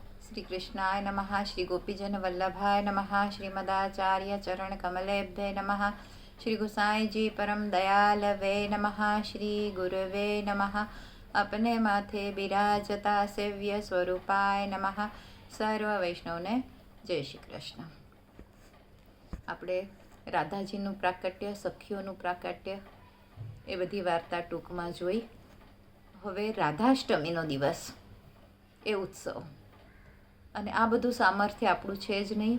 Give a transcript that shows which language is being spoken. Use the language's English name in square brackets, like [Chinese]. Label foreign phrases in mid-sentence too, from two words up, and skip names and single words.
[Sanskrit] श्री कृष्णाय नमः। श्री गोपीजन वल्लभाय नमः। श्रीमदाचार्य चरण कमलेभ्ये नमः। श्री गुसाई जी परम दयालवे नमः। श्री गुरुवे नमः। [Hindi] अपने माथे बिराजता [Sanskrit] सेव्य स्वरूपाय नमः। [Gujarati] સર્વ વૈષ્ણવને જય શ્રી કૃષ્ણ. આપણે રાધાજીનું પ્રાકટ્ય, સખીઓનું પ્રાકટ્ય એ બધી વાર્તા ટૂંકમાં જોઈ. હવે રાધાષ્ટમીનો દિવસ, એ ઉત્સવ, અને આ બધું સામર્થ્ય આપણું છે જ નહીં.